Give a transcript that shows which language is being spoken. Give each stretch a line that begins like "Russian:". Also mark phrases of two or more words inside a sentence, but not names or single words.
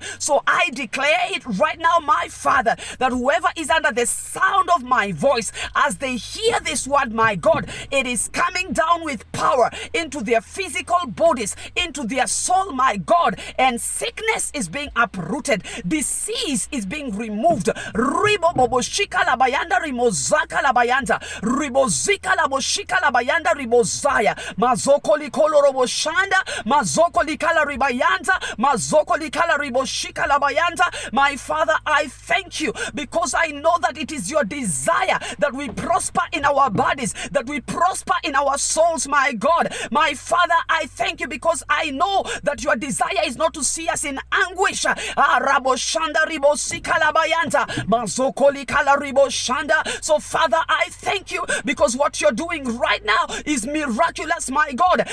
English: So I declare it right now, my Father, that whoever is under the sound of my voice, as they hear this word, my God, it is coming down with power into their physical bodies, into their soul, my God, and sickness is being uprooted. Disease is being removed. Ribo bobo shika la bayanda rimozaka la bayanda ribozika la boshika la bayanda ribozaya mazoko likolo robo shanda mazoko likala ribayanda mazoko likala riboshika la bayanda. My Father, I thank you because I know that it is your desire that we prosper in our bodies, that we prosper in our souls, my God. My Father, I thank you because I know that your desire is not to see us in anguish. So Father, I thank you because what you're doing right now is miraculous, my God.